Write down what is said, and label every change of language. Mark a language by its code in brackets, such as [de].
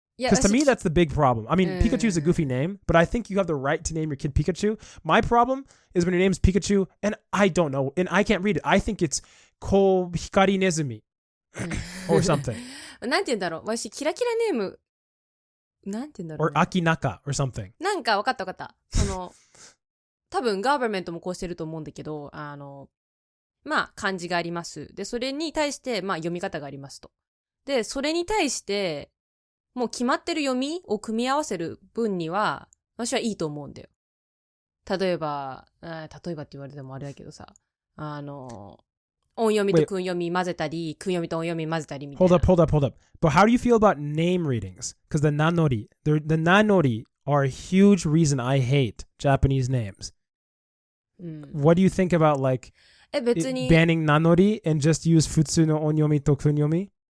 [en] Because to me, that's the big problem. I mean, Pikachu is a goofy name, but I think you have the right to name your kid Pikachu. My problem is when your name's Pikachu, and I don't know, and I can't read it. I think it's Ko Hikari Nezumi or something. [ja] なんて言うんだろう。私、キラキラネーム、なんて言うんだろう、ね。 [en] or Akinaka or something. [ja] なんか、わかった。多分、ガーバメントもこうしてると思うんだけど、まあ、漢字があります。で、それに対して、まあ、読み方がありますと。で、それに対して、もう決まってる読みを組み合わせる分には、私はいいと思うんだよ。例えばって言われてもあれだけどさ、音読みと訓読み混ぜたり、訓読みと音読み混ぜたりみたいな。 [en] Hold up. But how do you feel about name readings? Because the nanori are a huge reason I hate Japanese names. What do you think about like banning nanori and just use futsu no onyomi to kunyomi?